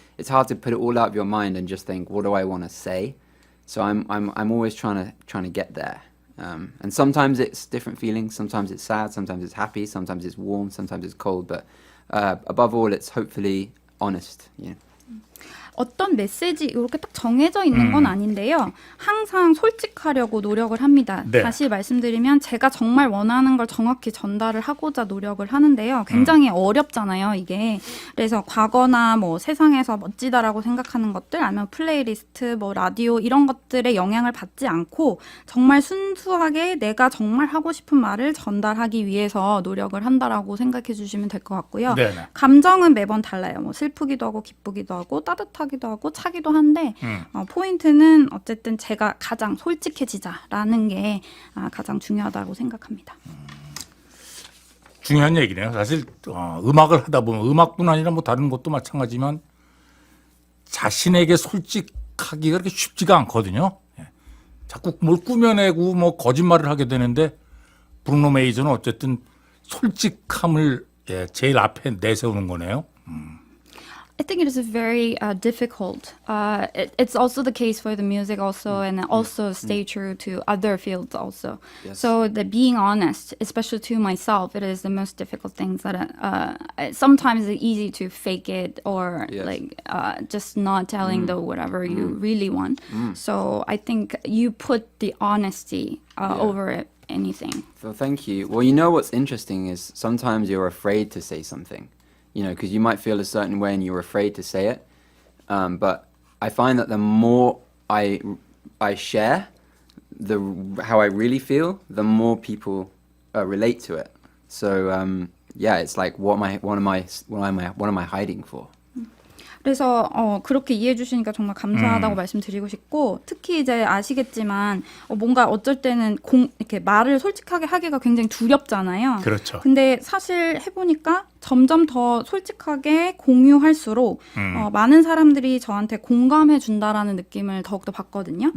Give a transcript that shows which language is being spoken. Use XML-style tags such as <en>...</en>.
<en>It's hard to put it all out of your mind and just think, what do I want to say? So I'm always trying to get there. And sometimes it's different feelings. Sometimes it's sad. Sometimes it's happy. Sometimes it's warm. Sometimes it's cold. But above all, it's hopefully honest. You know?</en> <ko>어떤 메시지 이렇게 딱 정해져 있는 건 아닌데요. 항상 솔직하려고 노력을 합니다. 네. 다시 말씀드리면 제가 정말 원하는 걸 정확히 전달을 하고자 노력을 하는데요. 굉장히 어렵잖아요, 이게. 그래서 과거나 뭐 세상에서 멋지다라고 생각하는 것들 아니면 플레이리스트, 뭐 라디오 이런 것들의 영향을 받지 않고 정말 순수하게 내가 정말 하고 싶은 말을 전달하기 위해서 노력을 한다라고 생각해 주시면 될 것 같고요. 네네. 감정은 매번 달라요. 뭐 슬프기도 하고 기쁘기도 하고 따뜻하기도 하고 차기도 한데 포인트는 어쨌든 제가 가장 솔직해지자라는 게 가장 중요하다고 생각합니다. 중요한 얘기네요. 사실 음악을 하다 보면 음악뿐 아니라 뭐 다른 것도 마찬가지지만 자신에게 솔직하기가 그렇게 쉽지가 않거든요. 자꾸 뭘 꾸며내고 뭐 거짓말을 하게 되는데 브루노 메이저는 어쨌든 솔직함을 제일 앞에 내세우는 거네요.</ko> <en>I think it is very difficult. It's also the case for the music also and also stay true to other fields also. Yes. So the being honest, especially to myself, it is the most difficult things that sometimes it's easy to fake it or Yes. like just not telling the whatever you really want. So I think you put the honesty over it, anything. So thank you. Well, you know what's interesting is sometimes you're afraid to say something. You know, because you might feel a certain way and you're afraid to say it. But I find that the more I share how I really feel, the more people relate to it. So it's like what am I hiding for?</en> <ko>그래서 그렇게 이해해 주시니까 정말 감사하다고 말씀드리고 싶고 특히 이제 아시겠지만 뭔가 어쩔 때는 이렇게 말을 솔직하게 하기가 굉장히 두렵잖아요. 그렇죠. 근데 사실 해보니까 점점 더 솔직하게 공유할수록 많은 사람들이 저한테 공감해 준다라는 느낌을 더욱더 받거든요.</ko>